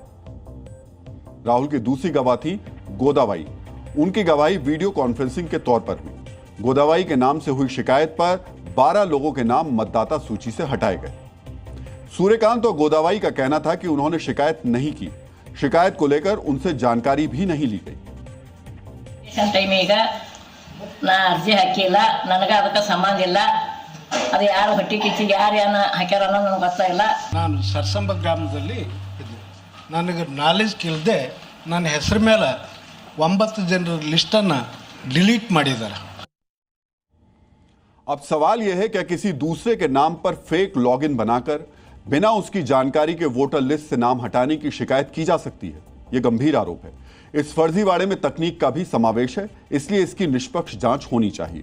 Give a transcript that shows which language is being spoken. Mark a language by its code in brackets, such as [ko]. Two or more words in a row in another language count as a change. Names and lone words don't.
[hi] राहुल की दूसरी गवाह थी गोदाबाई। उनकी गवाही [en] video conferencing [hi] के तौर पर हुई। गोदाबाई के नाम से हुई शिकायत पर 12 लोगों के नाम मतदाता सूची से हटाए गए। सूर्यकांत और गोदाबाई का कहना था कि उन्होंने शिकायत नहीं की। शिकायत को लेकर उनसे जानकारी भी नहीं ली गई। [kn] ಅರ್ಜಿ ಹಾಕಿಲ್ಲ, ನನಗೆ ಅದಕ್ಕೆ ಸಂಬಂಧ ಇಲ್ಲ, ಅದು ಯಾರು ಹೊಟ್ಟೆ ಕಿಚ್ಚಿಗೆ ಯಾರು ಏನು ಹಾಕ್ಯಾರ ಅನ್ನೋದು ನನಗೆ ಗೊತ್ತಾಗಿಲ್ಲ. ನಾನು ಸರ್ಸಂಬ ಗ್ರಾಮದಲ್ಲಿ ಇದ್ದೆ. ನನಗೆ ನಾಲೆಜ್ ಇಲ್ಲದೆ ನನ್ನ ಹೆಸರು ಮೇಲೆ 9 ಜನರ ಲಿಸ್ಟನ್ನು ಡಿಲೀಟ್ ಮಾಡಿದ್ದಾರೆ। [hi] अब सवाल यह है, क्या किसी दूसरे के नाम पर [en] fake login [hi] बनाकर बिना उसकी जानकारी के [en] voter list [hi] से नाम हटाने की शिकायत की जा सकती है? यह गंभीर आरोप है। इस फर्जीवाड़े में तकनीक का भी समावेश है, इसलिए इसकी निष्पक्ष जांच होनी चाहिए।